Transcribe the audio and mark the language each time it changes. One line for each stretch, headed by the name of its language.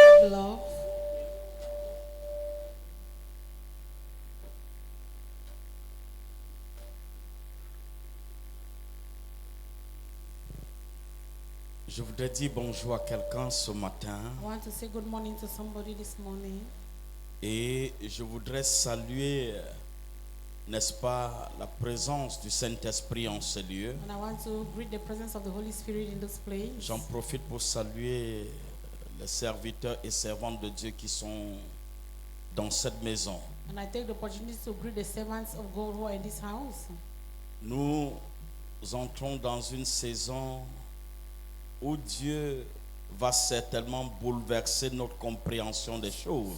English: Love.
French: Je voudrais dire bonjour à quelqu'un ce matin
English: I want to say good morning to somebody this morning.
French: et je voudrais saluer, n'est-ce pas, la présence du Saint-Esprit en ce lieu.
English: And I want to greet the presence of the Holy Spirit in this place.
French: J'en profite pour saluer les serviteurs et servantes de Dieu qui sont dans cette maison.
English: And I take the opportunity to greet the servants of God who are in this house.
French: Nous entrons dans une saison où Dieu va certainement bouleverser notre compréhension des choses.